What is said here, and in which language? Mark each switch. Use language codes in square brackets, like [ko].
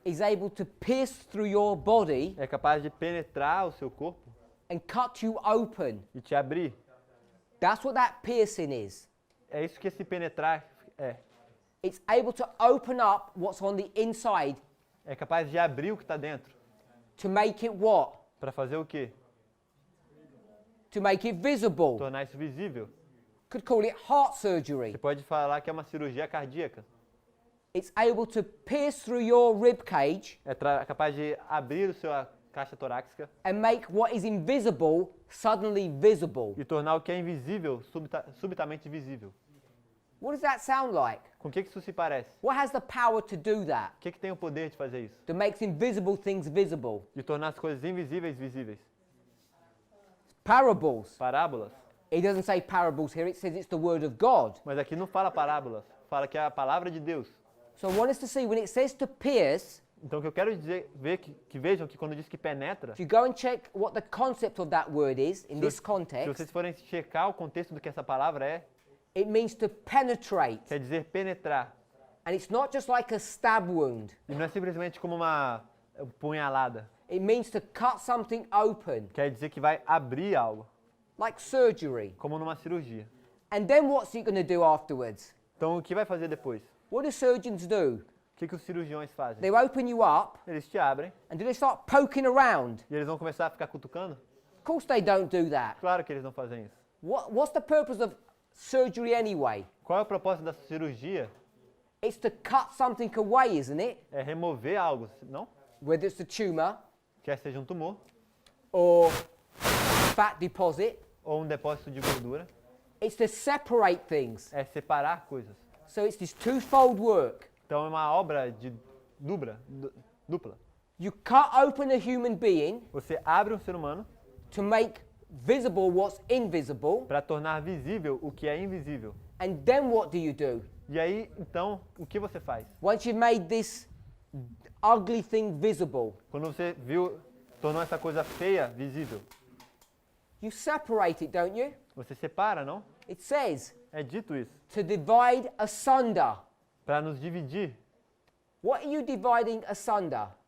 [en] is able to pierce through your body [pt] é capaz de penetrar o seu corpo [en] and cut you open. [pt] e te abrir. [en] That's what that piercing is. [pt] É isso que esse penetrar é. [en] It's able to open up what's on the inside [pt] É capaz de abrir o que está dentro. [en] to make it what? [pt] Para fazer o quê? [en] To make it visible. [pt] Tornar isso visível. [en] Could call it heart surgery. [pt] Você pode falar que é uma cirurgia cardíaca. [en] It's able to pierce through your rib cage [pt] É capaz de abrir a sua caixa torácica [en] and make what is invisible suddenly visible. [pt] e tornar o que é invisível subitamente visível. [en] What does that sound like? [pt] Com o que isso se parece? [en] What has the power to do that? [pt] O que tem o poder de fazer isso? [en] That makes invisible things visible. [pt] De tornar as coisas invisíveis visíveis. [en] Parables. [pt] Parábolas. [en] It doesn't say parables here, it says it's the word of God. [pt] Mas aqui não fala parábolas. Fala que é a palavra de Deus. [en] So I want us to see when it says to pierce, [pt] Então o que eu quero dizer, que vejam que quando diz que penetra, [en] if you go and check what the concept of that word is in this [pt] se [en] context, [pt] vocês forem checar o contexto do que essa palavra é, [en] it means to penetrate. [pt] quer dizer penetrar. [en] And it's not just like a stab wound. [pt] E não é simplesmente como uma punhalada. [en] It means to cut something open, [pt] Quer dizer que vai abrir algo, [en] like surgery. [pt] como numa cirurgia. [en] And then what's it going to do afterwards? [pt] Então o que vai fazer depois? [en] What do surgeons do? [pt] O que os cirurgiões fazem? [en] They open you up [pt] Eles te abrem [en] and do they start poking around? [pt] e eles vão começar a ficar cutucando? [en] Of course they don't do that. [pt] Claro que eles não fazem isso. [en] What's the purpose of surgery anyway? [pt] Qual é o propósito da cirurgia? [en] It's to cut something away, isn't it? [pt] É remover algo, não? [en] Whether it's a tumor [pt] Quer seja um tumor [en] or fat deposit. [pt] ou um depósito de gordura. [en] It's to separate things. [pt] É separar coisas. [en] So it's this twofold work. [pt] Então é uma obra de dupla. [en] You cut open a human being [pt] Você abre um ser humano [en] to make visible what's invisible. [pt] para tornar visível o que é invisível. [en] And then what do you do? [pt] E aí, então, o que você faz? [en] Once you've made this ugly thing visible, [pt] Quando você viu tornou essa coisa feia visível. [en] You separate it, don't you? [pt] Você separa, não? [en] It says [pt] É dito isso. [en] to divide asunder. [pt] Para nos dividir. [en] What are you dividing asunder?